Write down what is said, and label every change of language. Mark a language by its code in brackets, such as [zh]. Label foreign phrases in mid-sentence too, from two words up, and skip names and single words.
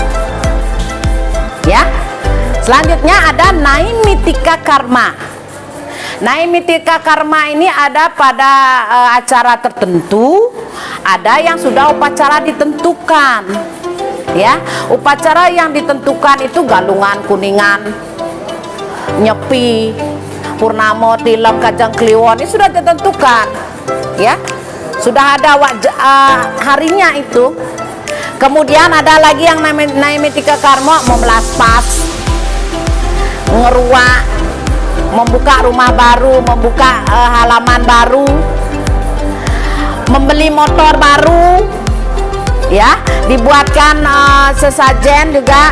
[id] Ya. Selanjutnya ada naimitika karma. Naimitika karma ini ada pada acara tertentu, ada yang sudah upacara ditentukan. Ya, upacara yang ditentukan itu galungan kuningan, nyepi, purnama, tilem, kajang kliwon, ini sudah ditentukan. Ya, sudah ada harinya itu. Kemudian ada lagi yang naimitika karma, memelas pas, ngeruak, membuka rumah baru, membuka halaman baru, membeli motor baru, ya, dibuatkan sesajen juga.